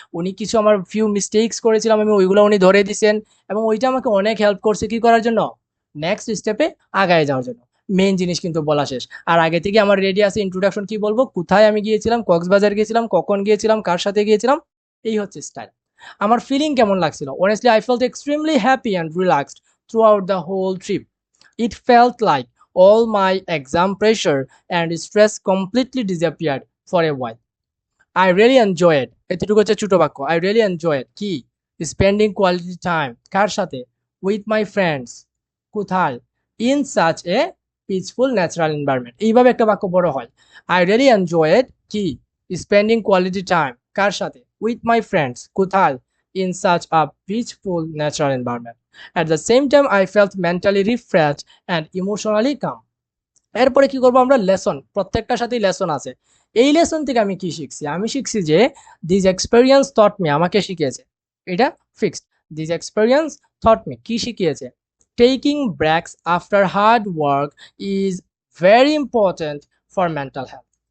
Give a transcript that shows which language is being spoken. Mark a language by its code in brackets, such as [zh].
[bn] উনি কিছু আমার ফিউ মিস্টেক্স করেছিলাম, আমি ওইগুলো উনি ধরে দিছেন। এবং ওইটা আমাকে অনেক হেল্প করছে কি করার জন্য, নেক্সট স্টেপে আগায় যাওয়ার জন্য। মেইন জিনিস কিন্তু বলা শেষ। আর আগে থেকে আমার রেডি আছে ইন্ট্রোডাকশন, কি বলবো, কোথায় আমি গিয়েছিলাম, কক্সবাজার গিয়েছিলাম, কখন গিয়েছিলাম, কার সাথে গিয়েছিলাম, এই হচ্ছে স্টাইল। আমার ফিলিং কেমন লাগছিল, [en] Honestly I felt extremely happy and relaxed throughout the whole trip. It felt like all my exam pressure and stress completely disappeared for a while. I really enjoyed, [bn] এতটুকু হচ্ছে ছোট বাক্য, [en] I really enjoyed কি, spending quality time [bn] কার সাথে, [en] with my friends কোথায়, in such a peaceful natural environment। [bn] এইভাবে একটা বাক্য বড় হয়। [en] I really enjoyed কি, spending quality time [bn] কার সাথে, [en] with my friends কোথায়, in such a peaceful natural environment. At the same time I felt mentally refreshed and emotionally calm। [bn] এরপরে কি করবো আমরা, লেসন, প্রত্যেকটার সাথেই লেসন আছে। এই লেসন থেকে আমি কি শিখছি, আমি শিখছি যে [en] this experience taught me, [bn] আমাকে শিখিয়েছে, এটা fixed. [en] this experience taught me [bn] কি শিখিয়েছে, [en] Taking breaks after hard work is very important for mental health.